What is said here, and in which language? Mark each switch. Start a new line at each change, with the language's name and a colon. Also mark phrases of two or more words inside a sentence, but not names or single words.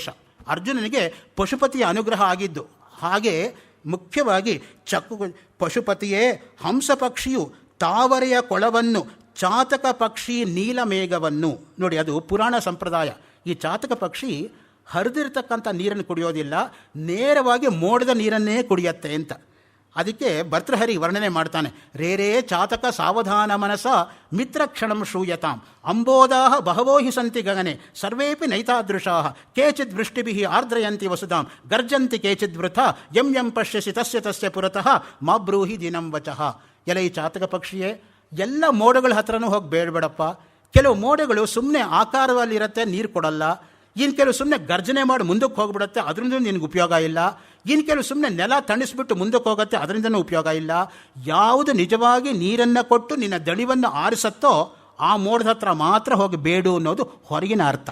Kannada: ಅರ್ಜುನನಿಗೆ ಪಶುಪತಿಯ ಅನುಗ್ರಹ ಆಗಿದ್ದು. ಹಾಗೆ ಮುಖ್ಯವಾಗಿ ಪಶುಪತಿಯೇ ಹಂಸ ಪಕ್ಷಿಯು ತಾವರೆಯ ಕೊಳವನ್ನು, ಚಾತಕ ಪಕ್ಷಿ ನೀಲಮೇಘವನ್ನು. ನೋಡಿ, ಅದು ಪುರಾಣ ಸಂಪ್ರದಾಯ. ಈ ಚಾತಕ ಪಕ್ಷಿ ಹರಿದಿರ್ತಕ್ಕಂಥ ನೀರನ್ನು ಕುಡಿಯೋದಿಲ್ಲ, ನೇರವಾಗಿ ಮೋಡದ ನೀರನ್ನೇ ಕುಡಿಯತ್ತೆ ಅಂತ. ಅದಕ್ಕೆ ಭರ್ತೃಹರಿ ವರ್ಣನೆ ಮಾಡ್ತಾನೆ,
Sanskrit: ರೇ ಚಾತಕ ಸಾವಧಾನ ಮನಸ ಮಿತ್ರ ಕ್ಷಣಂ ಶ್ರೂಯತಾಂ ಅಂಬೋದಾ ಬಹವೋ ಹಿ ಸಂತಿ ಗಗನೆ ಸರ್ವೇಪಿ ನೈತಾದೃಶಾ ಕೇಚಿದ್ ವೃಷ್ಟಿಭಿ ಆರ್ದ್ರಯಂತಿ ವಸುಧಾಂ ಗರ್ಜಂತಿ ಕೇಚಿದ್ ವೃಥ ಯಂ ಯಂ ಪಶ್ಯಸಿ ತಸ್ಯ ತಸ್ಯ ಪುರತಃ ಮಾ ಬ್ರೂಹಿ ದಿನಂ ವಚಃ.
Kannada: ಎಲೆ ಈ ಚಾತಕ ಪಕ್ಷಿಯೇ, ಎಲ್ಲ ಮೋಡಗಳ ಹತ್ರನೂ ಹೋಗಿ ಬೇಡಬೇಡಪ್ಪ. ಕೆಲವು ಮೋಡಗಳು ಸುಮ್ಮನೆ ಆಕಾರದಲ್ಲಿರುತ್ತೆ, ನೀರು ಕೊಡಲ್ಲ. ಇನ್ನು ಕೆಲವು ಸುಮ್ಮನೆ ಗರ್ಜನೆ ಮಾಡಿ ಮುಂದಕ್ಕೆ ಹೋಗ್ಬಿಡುತ್ತೆ, ಅದರಿಂದ ನಿನಗೆ ಉಪಯೋಗ ಇಲ್ಲ. ಇನ್ನು ಕೆಲವು ಸುಮ್ಮನೆ ನೆಲ ತಣಿಸ್ಬಿಟ್ಟು ಮುಂದಕ್ಕೆ ಹೋಗುತ್ತೆ, ಅದರಿಂದನೂ ಉಪಯೋಗ ಇಲ್ಲ. ಯಾವುದು ನಿಜವಾಗಿ ನೀರನ್ನು ಕೊಟ್ಟು ನಿನ್ನ ದಣಿವನ್ನು ಆರಿಸತ್ತೋ ಆ ಮೋಡದ ಹತ್ರ ಮಾತ್ರ ಹೋಗಿ ಬೇಡು ಅನ್ನೋದು ಹೊರಗಿನ ಅರ್ಥ.